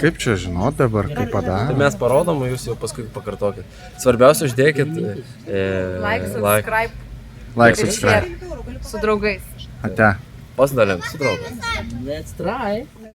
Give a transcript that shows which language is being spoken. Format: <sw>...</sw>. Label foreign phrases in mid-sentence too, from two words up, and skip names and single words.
<lt>Kaip čia žinot dabar, kaip Tai padarė? mes parodom, o Jūs jau paskui pakartokit. Svarbiausia, uždėkit</lt> <en>Like, subscribe Like,</en> <lt>ir subscribe. share su draugais. Ate. Pasidalink su draugais.</lt> <en>Let's try.</en>